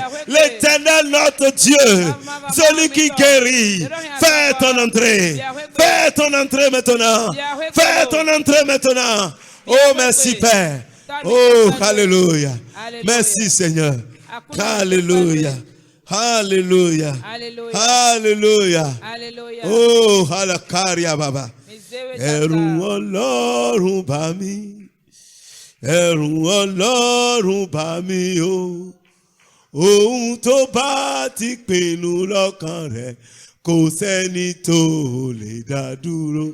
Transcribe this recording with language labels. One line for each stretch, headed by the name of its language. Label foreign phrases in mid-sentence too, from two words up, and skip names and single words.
French: L'Éternel notre Dieu, celui qui guérit, fais ton entrée, fais ton entrée maintenant, fais ton entrée maintenant. Oh, merci Père. Oh, alléluia. Merci Seigneur. Alléluia. Alléluia. Alléluia.
Yoruba: Oh, alakaria baba. Ẹ̀rù Ọlọ́run bà mí. Ẹ̀rù Ọlọ́run bà mí o. Ohun tó bá ti pinnu lọ́kàn rẹ̀ kò sẹ́ni tó lè dá dúró.